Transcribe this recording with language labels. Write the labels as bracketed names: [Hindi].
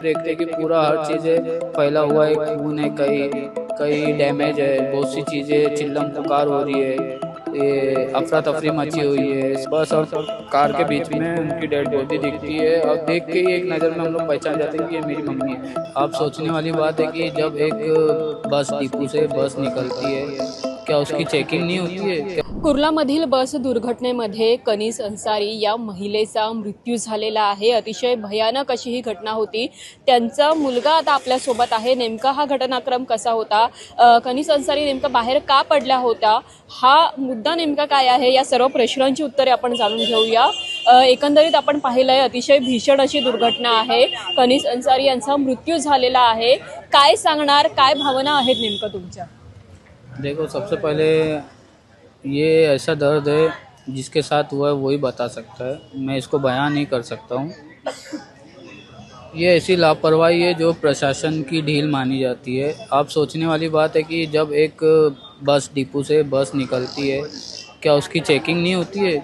[Hindi] देखते हैं कि पूरा हर चीज़ें फैला हुआ है, खून है, कहीं कहीं डैमेज है, बहुत सी चीज़ें चिल्लम पुकार हो रही है, ये अफरा तफरी मची हुई है। बस और कार के बीच में उनकी डेड बॉडी दिखती है और देख के ही एक नज़र में हम लोग पहचान जाते हैं कि ये मेरी मम्मी है। आप सोचने वाली बात है कि जब एक बस डिपो से बस निकलती है, क्या उसकी चेकिंग नहीं होती है? [Marathi] कुर्लामधील बस दुर्घटनेमध्ये कनीस अन्सारी या महिलेचा मृत्यू झालेला आहे। अतिशय भयानक अशी ही घटना होती। त्यांचा मुलगा आता आपल्यासोबत आहे। नेमका हा घटनाक्रम कसा होता, कनीस अन्सारी नेमका बाहेर का पडल्या होत्या, हा मुद्दा नेमका काय आहे, या सर्व प्रश्नांची उत्तरे आपण जाणून घेऊया। एकंदरीत आपण पाहिलंय अतिशय भीषण अशी दुर्घटना आहे। कनीस अन्सारी यांचा मृत्यू झालेला आहे। काय सांगणार, काय भावना आहेत नेमका तुमच्या? [Hindi] देखो, सबसे पहले ये ऐसा दर्द है जिसके साथ हुआ है वही बता सकता है, मैं इसको बयान नहीं कर सकता हूँ। ये ऐसी लापरवाही है जो प्रशासन की ढील मानी जाती है। आप सोचने वाली बात है कि जब एक बस डिपो से बस निकलती है, क्या उसकी चेकिंग नहीं होती है?